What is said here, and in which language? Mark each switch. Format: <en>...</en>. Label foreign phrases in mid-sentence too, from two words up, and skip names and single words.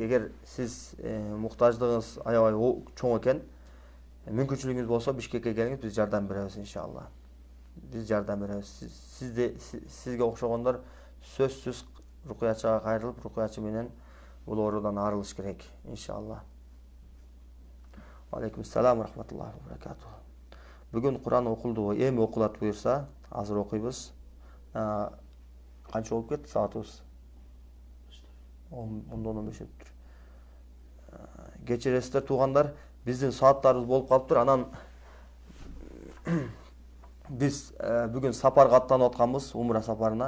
<ky>Эгер сиз муктаждыгыңыз аябай чоң экен, мүмкүнчүлүгүңүз болсо Бишкекке келиңиз, биз жардам беребиз иншалла. Биз жардам беребиз. Сизге окшогондор сөзсүз рукуячыга кайрылып, рукуячы менен бул оорудан арылыш керек иншалла.</ky> <ar>عليكم السلام رحمة الله وبركاته.</ar> <ky>Бүгүн Куран окулду, эми окулат буюрса, азыр окуйбуз. Канча болуп кетти саатыбыз? 10-15 өттүр. Кечиресиздер туугандар, биздин сааттарыбыз болуп калыптыр. Анан биз бүгүн сапарга аттанып атканбыз, умра сапарына.</ky>